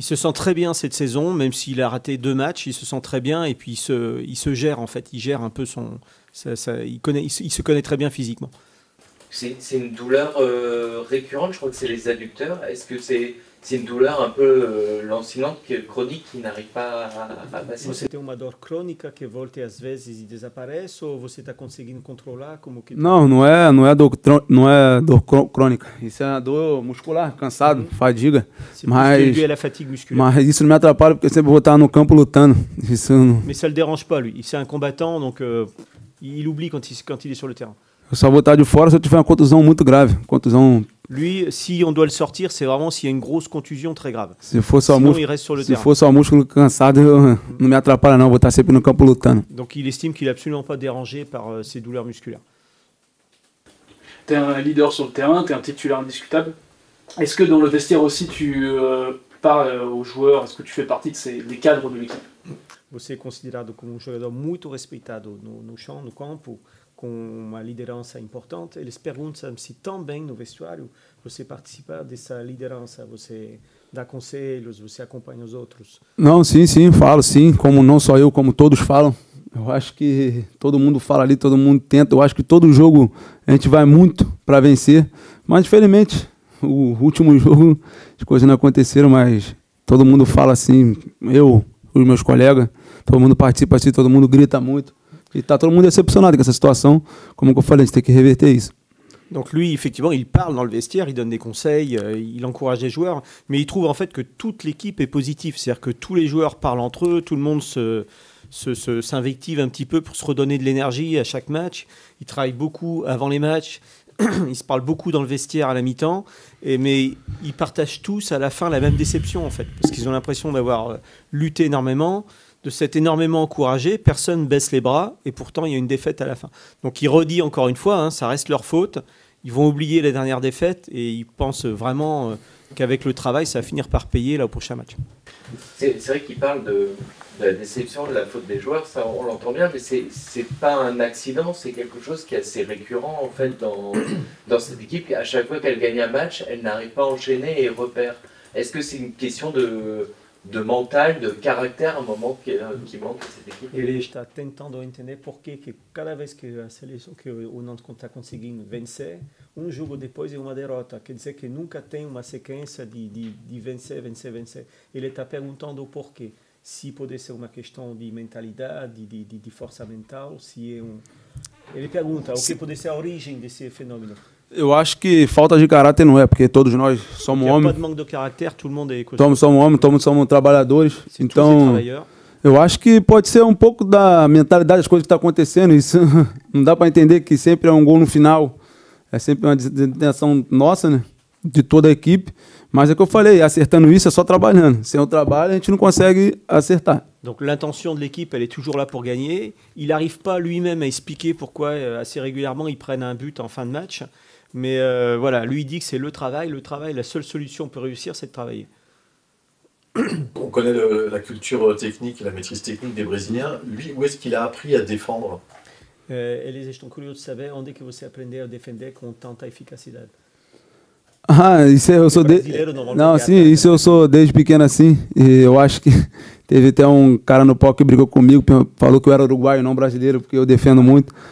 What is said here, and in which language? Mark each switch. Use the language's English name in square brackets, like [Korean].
[French] Il se sent très bien cette saison, même s'il a raté 2 matchs, il se sent très bien et puis il se gère en fait, il gère un peu il se connaît très bien physiquement. C'est une douleur récurrente, je crois que c'est les adducteurs. Est-ce que c'est une douleur un peu lancinante, chronique, qui n'arrive pas à passer? [Portuguese] Você tem uma dor crônica que volta às vezes e desaparece ou você está conseguindo controlar como que? Não é dor crônica. Isso é uma dor muscular, cansado, fadiga. [French] Mas dû à la fatigue musculaire. [Portuguese] Mas isso não me atrapalha porque eu sempre vou estar no campo lutando. Isso não... [French] Mais ça le dérange pas lui. C'est un combattant donc il oublie quand il est sur le terrain. [Portuguese] Eu só vou estar de fora se eu tiver uma contusão muito grave. [French] Lui, si on doit le sortir, c'est vraiment s'il y a une grosse contusion très grave. [Portuguese] Se for só [French] Sinon, il reste sur le terrain. [Portuguese] Se for só músculo cansado, não me atrapalha não, vou estar sempre no campo lutando. [French] Donc il estime qu'il n'est absolument pas dérangé par ces douleurs musculaires. Tu es un leader sur le terrain, tu es un titulaire indiscutable. Est-ce que dans le vestiaire aussi tu parles aux joueurs, est-ce que tu fais partie des cadres de l'équipe? [Portuguese] Você é considerado como jogador muito respeitado no chão, no campo, com uma liderança importante. Eles perguntam se também no vestuário você participa dessa liderança, você dá conselhos, você acompanha os outros. Não, sim, falo sim, como não só eu, como todos falam. Eu acho que todo mundo fala ali, todo mundo tenta. Eu acho que todo jogo a gente vai muito para vencer, mas infelizmente o último jogo as coisas não aconteceram, mas todo mundo fala assim, os meus colegas, todo mundo participa assim, todo mundo grita muito. Et tá todo mundo decepcionado com essa situação. Como eu falei, a gente tem que reverter isso. [French] Donc lui, effectivement, il parle dans le vestiaire, il donne des conseils, il encourage les joueurs, mais il trouve en fait que toute l'équipe est positive. C'est-à-dire que tous les joueurs parlent entre eux, tout le monde s'invective un petit peu pour se redonner de l'énergie à chaque match. Ils travaillent beaucoup avant les matchs, ils se parlent beaucoup dans le vestiaire à la mi-temps, mais ils partagent tous à la fin la même déception en fait, parce qu'ils ont l'impression d'avoir lutté énormément, de s'être énormément encouragé, personne baisse les bras, et pourtant il y a une défaite à la fin. Donc il redit encore une fois, hein, ça reste leur faute, ils vont oublier la dernière défaite, et ils pensent vraiment qu'avec le travail, ça va finir par payer là, au prochain match. C'est vrai qu'il parle de la déception, de la faute des joueurs, ça on l'entend bien, mais c'est pas un accident, c'est quelque chose qui est assez récurrent en fait dans cette équipe. À chaque fois qu'elle gagne un match, elle n'arrive pas à enchaîner et repère. Est-ce que c'est une question de mental, de caractère, un moment qui manque à cette équipe? [Portuguese] Ele está tentando entender por que cada vez que a seleção, que o Nantes está conseguindo vencer, jogo depois é uma derrota. Quer dizer que nunca tem uma sequência de vencer, vencer, vencer. Ele está perguntando o porquê. Se pode ser uma questão de mentalidade, de força mental, se é Ele pergunta o que pode ser a origem desse fenômeno. Eu acho que falta de caráter não é, porque todos nós somos homens. [French] Pas de manque de caractère, tout le monde est [Portuguese] somos homens, todos somos trabalhadores. Então, eu acho que pode ser um pouco da mentalidade das coisas que estão acontecendo. Isso não dá para entender que sempre é um gol no final. É sempre uma desintenção nossa, né? De toda a equipe. Mas é o que eu falei, acertando isso é só trabalhando. Sem o trabalho, a gente não consegue acertar. [French] Donc l'intention de l'équipe, elle est toujours là pour gagner. Il n'arrive pas lui-même à expliquer pourquoi assez régulièrement ils prennent un but en fin de match. Mais voilà, lui il dit que c'est le travail, la seule solution pour réussir, c'est de travailler. On connaît la culture technique et la maîtrise technique des Brésiliens. Lui, où est-ce qu'il a appris à défendre? [Portuguese] Eles estão curiosos de saber onde que você aprendeu a defender com tanta eficacidade. Isso eu sou Não, sim, isso eu sou desde pequeno assim. E eu acho que teve até um cara no palco que brigou comigo, falou que eu era uruguaio, não brasileiro, porque eu defendo muito.